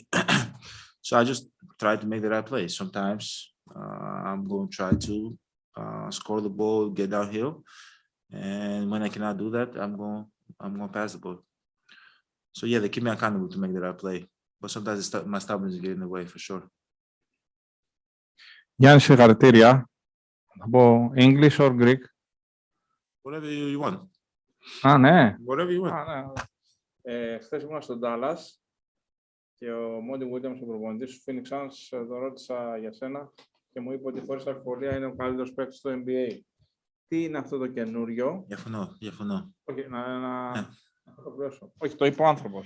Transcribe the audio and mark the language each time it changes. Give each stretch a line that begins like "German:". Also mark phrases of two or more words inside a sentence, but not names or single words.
English: So I just try to make the right play. Sometimes. I'm going to try to score the ball, get downhill, and when I cannot do that, I'm going to pass the ball. So yeah, they keep me accountable to make the right play, but sometimes my stubbornness get in the way for sure.
Greek: Γιάννη, συγχαρητήρια. Θα πω
English: English or Greek? Whatever you want.
Greek: Ναι.
English: Whatever you want.
Greek: Χθες ήμουν στο Dallas και ο Μόντι Williams, ο προπονητής του Phoenix Suns, το ρώτησα για σένα και μου είπε ότι χωρίς αμφιβολία είναι ο καλύτερος παίκτης στο NBA. τι είναι αυτό το καινούριο. Διαφωνώ. Όχι, να Ναι. το πλώσω. Όχι, το είπε ο άνθρωπος.